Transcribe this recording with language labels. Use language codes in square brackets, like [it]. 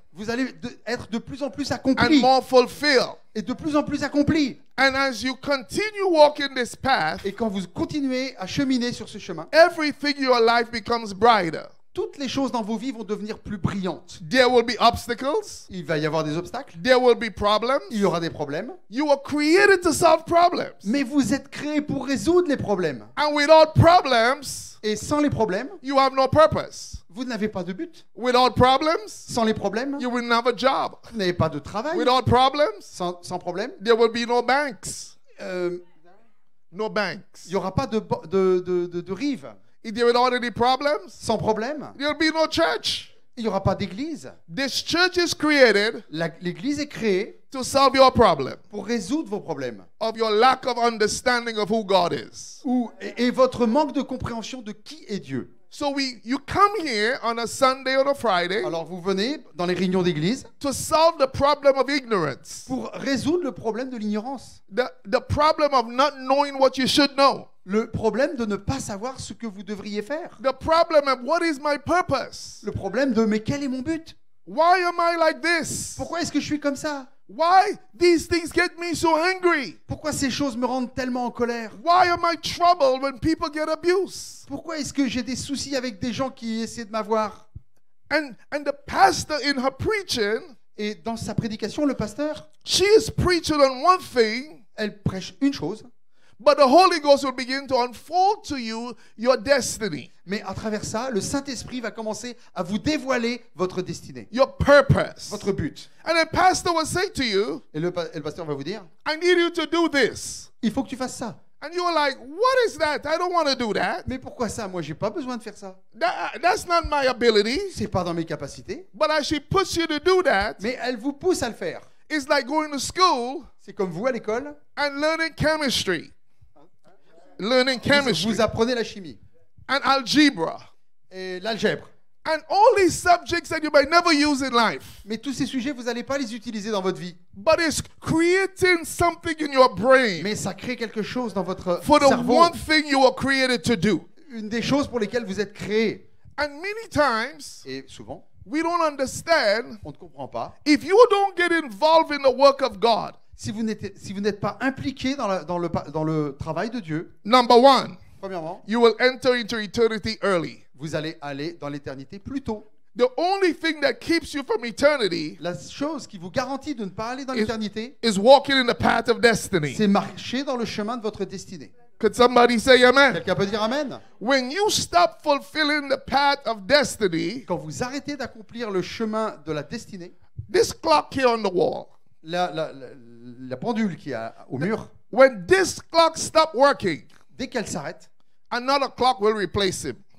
[fr] Vous allez être de plus en plus [en] and [fr] accompli [en] more fulfilled. [fr] et de plus en plus accompli. [en] And as you continue walking this path, [fr] Et quand vous continuez à cheminer sur ce chemin, [en] everything in your life becomes brighter. [fr] toutes les choses dans vos vies vont devenir plus brillantes. [en] There will be obstacles. [fr] Il va y avoir des obstacles, [en] There will be problems. [fr] il y aura des problèmes, [en] You were created to solve problems. [fr] mais vous êtes créés pour résoudre les problèmes. [en] And without problems, [fr] Et sans les problèmes, [en] you have no purpose. [fr] vous n'avez pas de but. [en] Without problems, [fr] Sans les problèmes, [en] you will not have a job. [fr] vous n'avez pas de travail. [en] Without problems, [fr] Sans problème, [en] there will be no banks. [fr] il [en] No banks. [fr] n'y aura pas de rive. [en] If there without any problems, [fr] Sans problème, [en] there will be no church. [fr] il n'y aura pas d'église. [en] This church is created [fr] L'église est créée [en] to solve your problem [fr] pour résoudre vos problèmes. [en] of your lack of understanding of who God is. [fr] Et votre manque de compréhension de qui est Dieu. [en] So you come here on a Sunday or a Friday [fr] Alors vous venez dans les réunions d'église [en] to solve the problem of ignorance, [fr] pour résoudre le problème de l'ignorance. [en] the problem of not knowing what you should know, [fr] Le problème de ne pas savoir ce que vous devriez faire. [en] the problem of what is my purpose? [fr] Le problème de mais quel est mon but? [en] Why am I like this? [fr] Pourquoi est-ce que je suis comme ça? [en] Why these things get me so angry? [fr] Pourquoi ces choses me rendent tellement en colère? [en] Why am I troubled when people get abused? [fr] Pourquoi est-ce que j'ai des soucis avec des gens qui essaient de m'avoir? [en] And the pastor in her preaching, [fr] Et dans sa prédication, le pasteur, [en] she is preaching on one thing, [fr] elle prêche une chose, [en] But the Holy Ghost will begin to unfold to you your destiny, [fr] Mais à travers ça, le Saint-Esprit va commencer à vous dévoiler votre destinée, [en] your purpose. [fr] votre but. [en] And then pastor will say to you, [fr] Et le pasteur va vous dire, [en] I need you to do this. [fr] il faut que tu fasses ça. [en] And you're like, what is that? I don't want to do that. [fr] Mais pourquoi ça? Moi, j'ai pas besoin de faire ça. [en] That's not my ability. [fr] C'est pas dans mes capacités. [en] But as she puts you to do that, [fr] Mais elle vous pousse à le faire. [en] it's like going to school [fr] C'est comme vous à l'école, [en] and learning chemistry. Learning chemistry [fr] vous apprenez la chimie [en] and algebra [fr] et l'algèbre. [en] and all these subjects that you may never use in life. [fr] Mais tous ces sujets, vous n'allez pas les utiliser dans votre vie. [en] But it's creating something in your brain [fr] Mais ça crée quelque chose dans votre [en] for the [fr] cerveau. [en] one thing you were created to do. [fr] Une des choses pour lesquelles vous êtes créé. [en] And many times [fr] Et souvent, [en] we don't understand [fr] on ne comprend pas. [en] if you don't get involved in the work of God. [fr] Si vous n'êtes pas impliqué dans le travail de Dieu, [en] Number one, [fr] premièrement, [en] you will enter into eternity early. [fr] vous allez aller dans l'éternité plus tôt. [en] The only thing that keeps you from eternity [fr] La chose qui vous garantit de ne pas aller dans [en] is, [fr] l'éternité, [en] is walking in the path of destiny. [fr] c'est marcher dans le chemin de votre destinée. [en] Could somebody say amen? [fr] Quelqu'un peut dire Amen? [en] When you stop fulfilling the path of destiny, [fr] Quand vous arrêtez d'accomplir le chemin de la destinée, [en] this clock here on the wall, [fr] la pendule qui est au mur, [en] when this clock stop working, [fr] dès qu'elle s'arrête, [en] another clock will replace him.